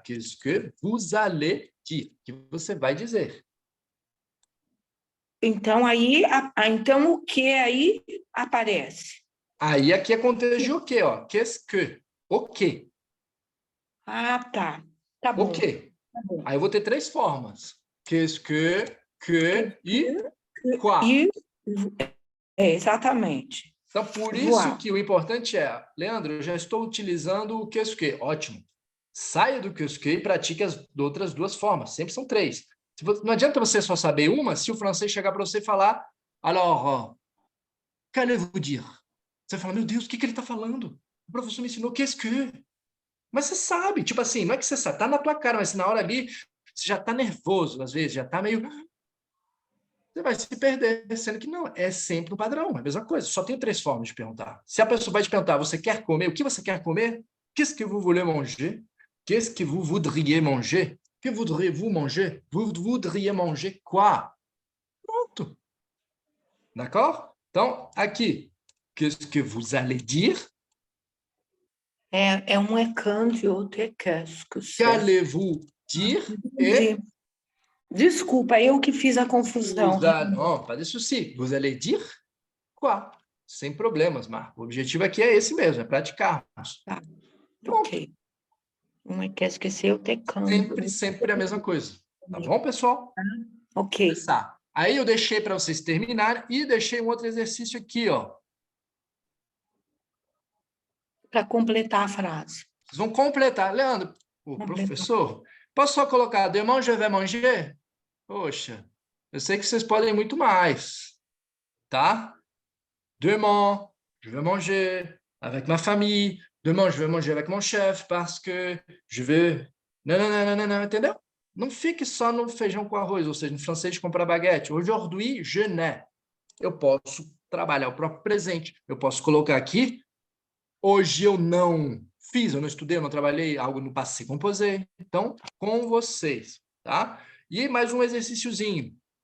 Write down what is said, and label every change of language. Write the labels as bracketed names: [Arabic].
[French] Qu'est-ce que vous allez dire? [Portuguese] O que você vai dizer? Então, então o que aí aparece? Aí aqui é contexto de o quê, ó? [French] Qu'est-ce que? [Portuguese] O quê? Tá. Tá bom. Ok. Tá bom. Aí eu vou ter 3 formas. Qu'est-ce que e quoi. E, exatamente. Então, por Voar. isso que o importante é, Leandro, eu já estou utilizando o qu'est-ce que. Ótimo. Saia do qu'est-ce que e pratique as outras 2 formas. Sempre são 3. Não adianta você só saber uma se o francês chegar para você e falar, [French] alors, qu'allez-vous dire? [Portuguese] Você fala, meu Deus, o que ele está falando? O professor me ensinou qu'est-ce que. Mas você sabe, tipo assim, não é que você sabe, está na tua cara, mas na hora ali, você já está nervoso, às vezes, já está meio... Você vai se perder, sendo que não, é sempre o padrão, é a mesma coisa. Só tem 3 formas de perguntar. Se a pessoa vai te perguntar, você quer comer? O que você quer comer? [French] Qu'est-ce que vous voulez manger? Qu'est-ce que vous voudriez manger? Que voudriez-vous manger? Vous voudriez manger quoi? Pronto. D'accord? [Portuguese] Então, aqui, qu'est-ce que vous allez dire? É um é quand e outro é qu'est-ce que c'est. [French] Qu'allez-vous dire? Et [Portuguese] Desculpa, eu que fiz a confusão. [French] non, pas de souci. Vous allez dire quoi? [Portuguese] Sem problemas, [French] Marco. [Portuguese] O objetivo aqui é esse mesmo, é praticarmos. Ok. Um é qu'est-ce que c'est, outro é quand. Sempre a mesma coisa. Tá bom, pessoal? Ok. Começar. Aí eu deixei para vocês terminarem e deixei um outro exercício aqui, ó. Para completar a frase. Vocês vão completar. Leandro, o professor, posso só colocar [French] demain je vais manger? [Portuguese] Poxa, eu sei que vocês podem muito mais, tá? [French] Demain, je vais manger avec ma famille. Demain, je vais manger avec mon chef parce que je veux... [Portuguese] Não, entendeu? Não fique só no feijão com arroz, ou seja, no francês comprar baguete. [French] Aujourd'hui, je n'ai. [Portuguese] Eu posso trabalhar o próprio presente. Eu posso colocar aqui, hoje eu não fiz, eu não estudei, eu não trabalhei, algo no passé composé. Então, com vocês, tá? E mais um exercíciozinho.